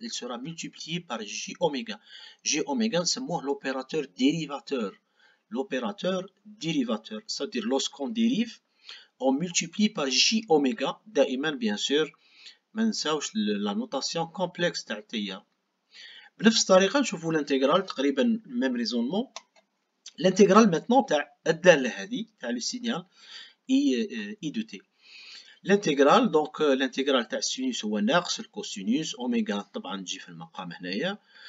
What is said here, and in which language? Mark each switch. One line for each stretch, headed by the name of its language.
French: il sera multiplié par جي أوميغا.
Arabic: جي أوميغا نسموه l'opérateur dérivateur.
French: l'opérateur dérivateur c'est-à-dire lorsqu'on dérive on multiplie par جي أوميغا.
Arabic: دائما
French: bien sûr
Arabic: ما ننساوش لا نوتاسيون كومبلكس تاع التيار. بنفس الطريقة نشوفو الانتيغرال تقريبا
French: ميم ريزونمون.
Arabic: الانتيغرال ماتنون تاع الدالة هذه تاع
French: لو سينيال اي دو تي.
Arabic: الانتيغرال دونك الانتيغرال تاع السينوس هو ناقص الكوسينوس اوميغا طبعا تجي في المقام هنايا.